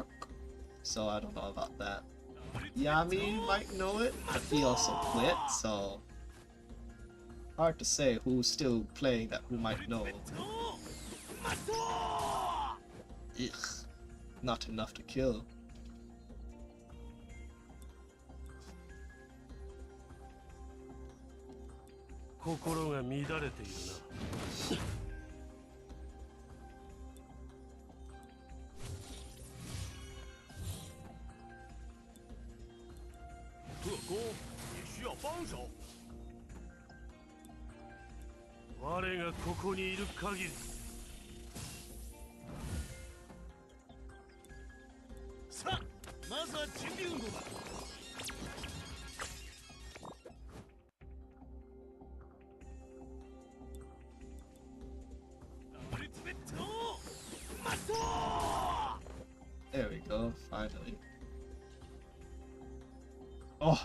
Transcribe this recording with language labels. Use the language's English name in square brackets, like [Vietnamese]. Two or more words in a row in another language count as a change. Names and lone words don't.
[English] So I don't know about that. Yami might know it, but he also quit, so hard to say who's still playing that who might know. Ugh, not enough to kill. [Japanese] 心が乱れているな [Chinese] 特工也需要帮手 [Japanese] 我がここにいる限りさあまずは準備運動だ [English] There we go, finally. Oh,